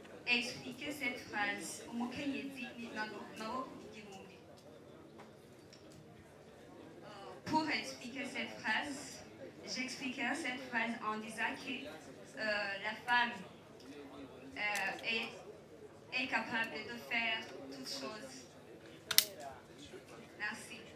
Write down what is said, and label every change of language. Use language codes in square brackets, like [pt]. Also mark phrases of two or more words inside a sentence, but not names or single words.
[fr] expliquer cette phrase. [rn] Umukenyezi ni maboko igihumbi. [fr] Pour expliquer cette phrase, j'expliquerai cette phrase en disant que la femme est capable de faire toutes choses. Merci.